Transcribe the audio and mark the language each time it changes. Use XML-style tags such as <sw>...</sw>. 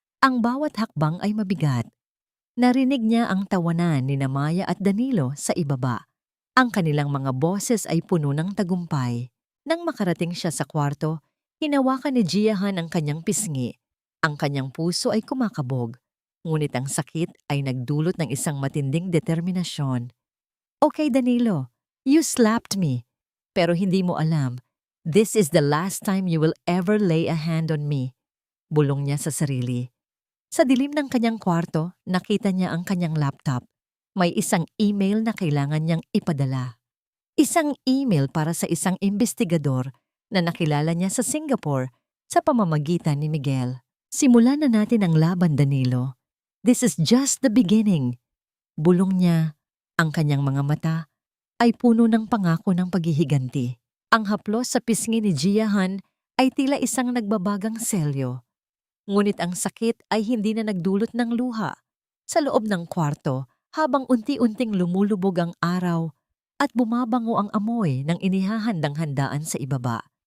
<tl>Ang bawat hakbang ay mabigat. Narinig niya ang tawanan ni Maya at Danilo sa ibaba. Ang kanilang mga boses ay puno ng tagumpay. Nang makarating siya sa kwarto, hinawakan ni Giahan ang kanyang pisngi. Ang kanyang puso ay kumakabog. Ngunit ang sakit ay nagdulot ng isang matinding determinasyon.</tl> <en>Okay, Danilo, you slapped me.</en> <tl>Pero hindi mo alam,</tl> <en>this is the last time you will ever lay a hand on me.</en> <tl>Bulong niya sa sarili. Sa dilim ng kanyang kwarto, nakita niya ang kanyang laptop. May isang email na kailangan niyang ipadala. Isang email para sa isang investigador na nakilala niya sa Singapore sa pamamagitan ni Miguel. Simulan na natin ang laban, Danilo.</tl> <en>This is just the beginning.</en> <tl>Bulong niya. Ang kanyang mga mata ay puno ng pangako ng paghihiganti. Ang haplos sa pisngi ni Giahan ay tila isang nagbabagang selyo. Ngunit ang sakit ay hindi na nagdulot ng luha. Sa loob ng kwarto, habang unti-unting lumulubog ang araw at bumabango ang amoy ng inihahandang handaan sa ibaba.</tl>